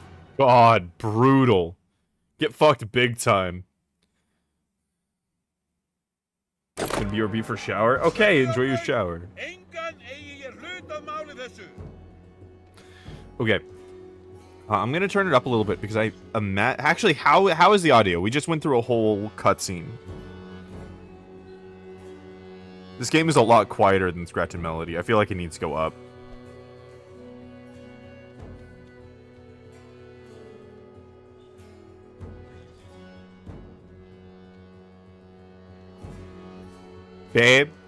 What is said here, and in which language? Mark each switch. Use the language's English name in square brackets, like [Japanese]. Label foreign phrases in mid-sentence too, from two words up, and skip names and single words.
[English] God, brutal. Get fucked big time. Gonna be your B for shower? Okay, enjoy your shower. [Icelandic] Engan eigi ég hlut að máli þessu. [English] Okay. I'm gonna turn it up a little bit because actually, how is the audio? We just went through a whole cutscene. This game is a lot quieter than Scratchin Melody. I feel like it needs to go up. Babe?